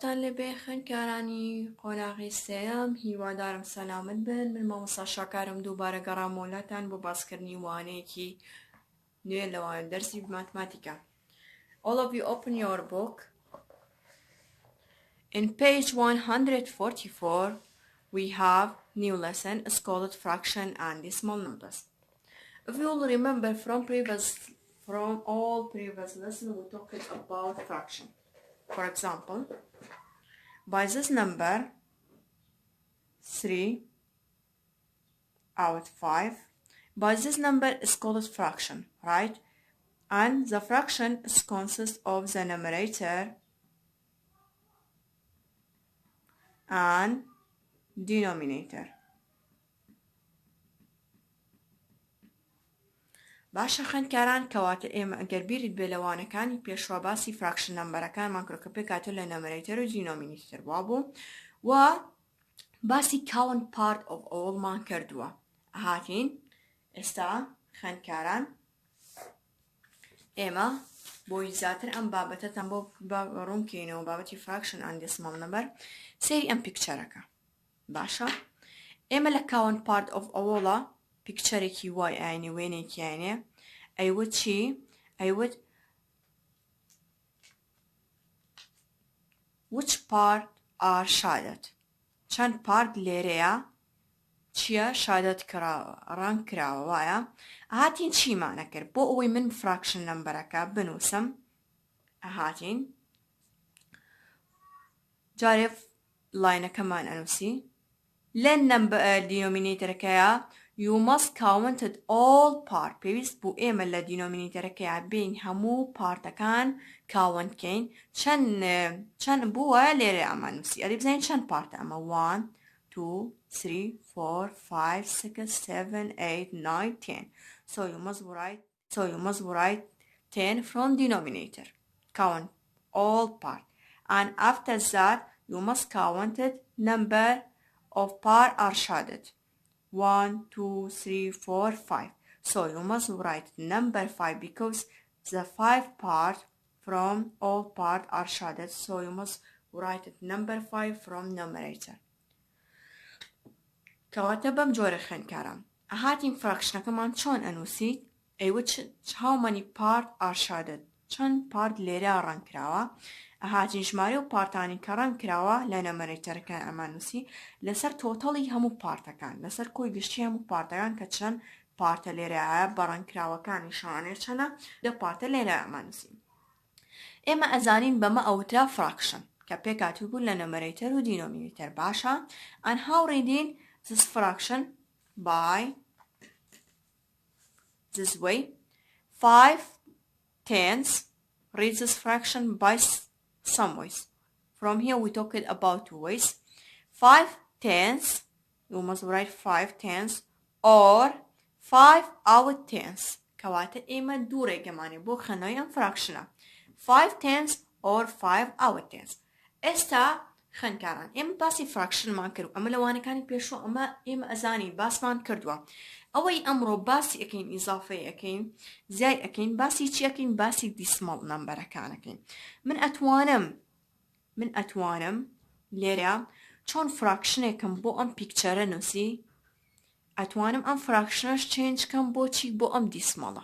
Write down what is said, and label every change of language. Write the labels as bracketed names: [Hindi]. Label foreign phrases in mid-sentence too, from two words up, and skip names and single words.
[Central Kurdish] لەبێ خوێندکارانی قۆناغی سێیەم هیوادارم سەلامت بن. من مامۆستا شاکارم دووبارە گەڕامۆلاتان بۆ باسکردنی وانەیەکی نوێ لەوانە دەرسی ماتماتیکە. [English] All of you open your book. In page 144 we have new lesson. It's called fraction and decimal numbers. If you will remember from all previous lessons we talked about fraction. For example, by this number 3 out 5, by this number is called fraction, right? And the fraction consists of the numerator and denominator. [Central Kurdish] باشە خوێندکاران کەواتە ئێمە ئەگەر بیرت بێ لەوانەکانی پێشوا باسی [English] fraction numbers [Central Kurdish] کردو کە پێکاتە لە نەمەرەیتەر و دینۆمینیتر وابوو و باسی [English] count part of all [Central Kurdish] کردووە. هاتین ئێستا خوێندکاران ئێمە بۆی زیاتر ئەم بابەتەتان بۆ ڕوونکەینەوە بابەتی [English] fraction and decimal number [Central Kurdish] سەیری ئەم پیکچەرەکە. باشە ئێمە لە [English] count part of all [Central Kurdish] پیکچەرێکی وای ئاینێ وێنێکی ئاینێ ئەیوت چی؟ [English] ئەیوت which part are shaded؟ [Central Kurdish] چەند پارت لێرەیە چییە شادەت کراوە ڕەنگ کراوە وایە. ئاهاتین چیمانە کرد بۆ ئەوەی من فراکشن نەمبەرەکە بنووسم. ئاهاتین جارێ لاینەکەمان ئەنووسی لە دینۆمینیتەرەکەیە [English] you must count all part. [Central Kurdish] پێویست بوو ئێمە لە دینۆمینیتەرەکەیە بین هەموو پارتەکان کاونتکەین. چەند بووە لێرە ئەمان نووسی ئەدی بزانین چەند پارتە ئەمە 1 2 3 4 5 6 7 8 9 10. [English] So you must write 10 from denominator. Count all part. And after that you must count it number of part are shaded. 1 2 3 4 5. So you must write number 5 because the 5 part from all part are shaded. So you must write it number 5 from numerator. [Central Kurdish] کەواتە بەم جۆرە خوێندکاران ئەهاتین فراکشنەکەمان چۆن ئەنووسیت ئەیوت [English] how many part are shaded [Central Kurdish] چەند پارت لێرە ڕەنگ کراوە. ئەهاتین ژمارە و پارتانی کە ڕەنگ کراوە لە نەمەرەیتەرەکان ئەمان نووسی لەسەر تۆتەڵی هەموو پارتەکان لەسەر کۆی گشتی هەموو پارتەکان کە چەند پارتە لێرەیە بە ڕەنگ کراوەکانی شانێ چەنە دە پارتە لێرە ئەمان نووسی. ئێمە ئەزانین بەمە ئەوترا فراکشن کە پێکاتی بوو لە نەمەرەیتەر و دینۆمینیتەر. [English] باشە and how reading this fraction by this way 5 tenths read this fraction by some ways. From here we talked about 2 ways. 5 tenths you must write 5 tenths or 5 out tenths [Central Kurdish] کەواتە ئێمە دوو ڕێگەمانێ بۆ خوێندنەوەی ئەم فراکشنە [English] 5 tenths or 5 out tenths. [Central Kurdish] ئێستا خوێندکاران ئێمە باسی فراکشنمان کرد ئەمە لەوانەکانی پێشوە ئەمە ئێمە ئەزانی باسمان کردووە. ئەوەی ئەمڕۆ باسی ئەەکەین ئیزافەی ئەەکەین زیای ئەەکەین باسی چی ئەەکەین باسی [English] decimal numbers. [Central Kurdish] من ئەتوانم لێرە چۆن فراکشنێکم بۆ ئەم پیکچەرە نووسی ئەتوانم ئەم فراکشنەش چێنج کەم بۆچی بۆ ئەم دیسمەڵە.